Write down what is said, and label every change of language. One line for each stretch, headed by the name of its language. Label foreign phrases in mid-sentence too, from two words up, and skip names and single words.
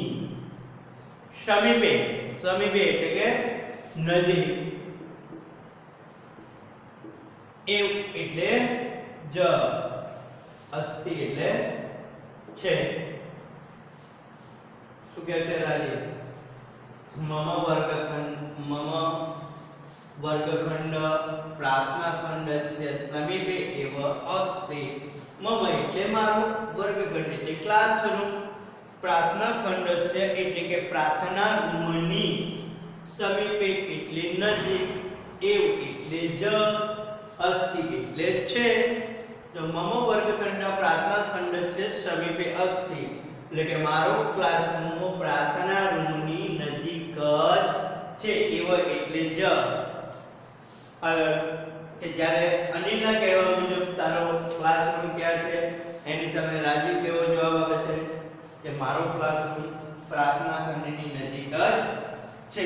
Sanskrit: समीपे समीपे
Gujarati: એટલે કે નજીક એવ એટલે ज अस्ति એટલે છે શું કહે છે રાજી
Sanskrit: मम वर्गखंड प्रार्थना खंडस्य समीपे एव अस्ति।
Gujarati: મમ એટલે મારું વર્ગખંડ એટલે ક્લાસરૂમ
Sanskrit: प्रार्थना खंडस्य
Gujarati: એટલે કે પ્રાર્થના રૂમની સમીપે એટલે નજીક એવ એટલે જ अस्ति એટલે છે। तो
Sanskrit: मम वर्गखंड प्रार्थना खंडस्य समीपे अस्ति
Gujarati: એટલે કે મારો ક્લાસરૂમ પ્રાર્થના રૂમની નજીક જ છે એવ એટલે જ કે જ્યારે અનિલના કહેવા મુજબ તારો ક્લાસરૂમ ક્યાં છે એની સામે રાજીવ કેવો જવાબ આપે છે કે મારો ક્લાસરૂમ પ્રાર્થના ખંડની નજીક જ છે।